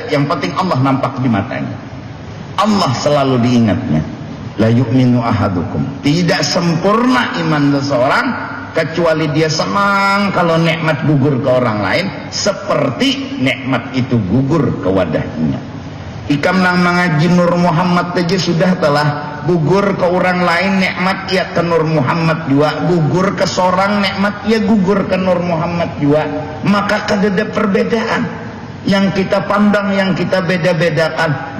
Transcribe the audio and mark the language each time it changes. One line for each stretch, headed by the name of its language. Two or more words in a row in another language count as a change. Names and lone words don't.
Indonesian: Yang penting Allah nampak di matanya, Allah selalu diingatnya.
Arabic: La yu'minu ahadukum,
Indonesian: tidak sempurna iman seseorang kecuali dia senang kalau nikmat gugur ke orang lain seperti nikmat itu gugur ke wadahinya. Ikam nang mengaji Nur Muhammad aja sudah telah gugur ke orang lain nikmat, ya ke Nur Muhammad juga. Gugur ke seorang nikmat, ya gugur ke Nur Muhammad juga. Maka kada ada perbedaan. Yang kita pandang, yang kita beda-bedakan.